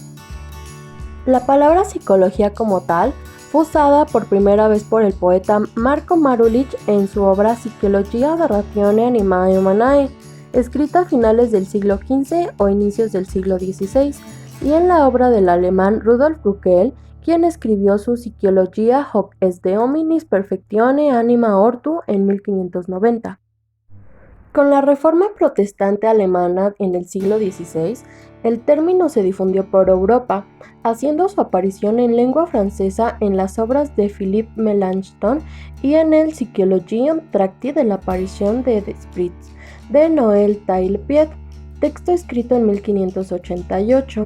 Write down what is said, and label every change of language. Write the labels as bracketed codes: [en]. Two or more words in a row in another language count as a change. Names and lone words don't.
[es] La palabra psicología como tal fue usada por primera vez por el poeta Marko Marulich en su obra Psychologia da Ratione Animae Humanae, escrita a finales del siglo XV o inicios del siglo XVI, y en la obra del alemán Rudolf Ruckel, quien escribió su Psychologia hoc est de hominis perfectione anima ortu en 1590. Con la Reforma Protestante alemana en el siglo XVI, el término se difundió por Europa, haciendo su aparición en lengua francesa en las obras de Philippe Melanchthon y en el Psychologium Tracti de la aparición de Desprez, de Noël Taillepied, texto escrito en 1588.